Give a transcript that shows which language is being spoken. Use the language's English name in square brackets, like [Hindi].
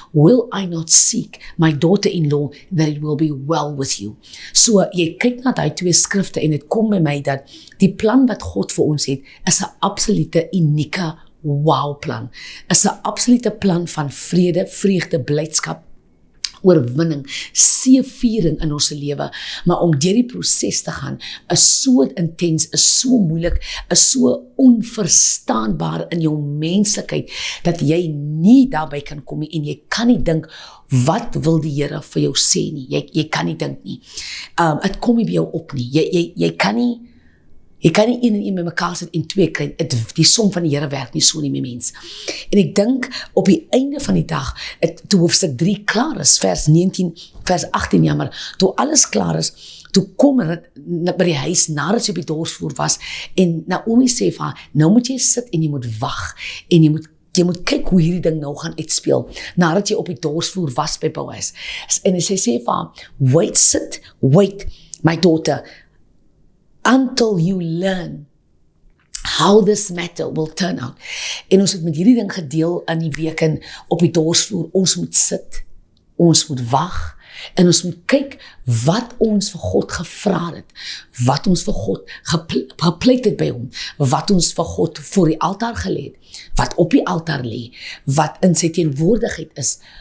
[English] Will I not seek my daughter-in-law that it will be well with you? [Afrikaans] So jy kyk na daai twee skrifte en dit kom by my dat die plan wat God vir ons het, is 'n absolute unieke wow-plan. Is 'n absolute plan van vrede, vreugde, blydskap, oorwinning, seëviering in ons lewe, maar om deur die proses te gaan, is so intens, is so moeilik, is so onverstaanbaar in jou menslikheid, dat jy nie daarby kan kom nie, en jy kan nie dink, wat wil die Here vir jou sê nie, jy kan nie dink nie, het kom nie by jou op nie, jy kan nie, jy kan nie een en een met mekaar sit en twee kry, die som van die Here werk nie so nie met mens. En ek dink, op die einde van die dag, toe hoofstuk 3 klaar is, vers 18 jammer, toe alles klaar is, toe kom het by die huis, nadat sy op die dorsvloer was, en Naomi sê van, nou moet jy sit en jy moet wag, en jy moet kyk hoe hierdie ding nou gaan uitspeel, nadat jy op die dorsvloer was by Boas. En sy sê van, [English] wait, my daughter, until you learn how this matter will turn out. [Afrikaans] En ons het met hierdie ding gedeel in die week en op die dorsvloer, ons moet sit, ons moet wag, en ons moet kyk wat ons vir God gevra het, wat ons vir God gepleit het by hom, wat ons vir God voor die altaar gelê het, wat op die altaar lê, wat in sy teenwoordigheid is.